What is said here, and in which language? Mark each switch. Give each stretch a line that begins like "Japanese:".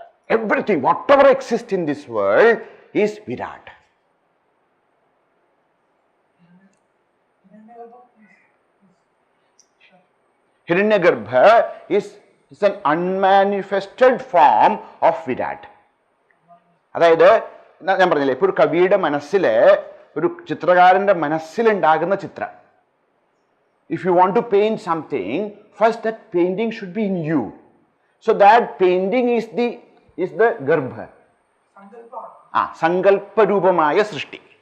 English: Everything, whatever exists in this world is Virat. Hiranyagarbha is an unmanifested form of Virat.
Malayalam: അതായത് ഞാൻ പറഞ്ഞില്ലേ, ഇപ്പോൾ ഒരു കവിയുടെ മനസ്സില്, ഒരു ചിത്രകാരന്റെ മനസ്സിലുണ്ടാകുന്ന ചിത്രം.
English: If you want to paint something, first that painting should be in you. So that painting is the garbha.
Sanskrit: Sankalpa rupamaya srishti.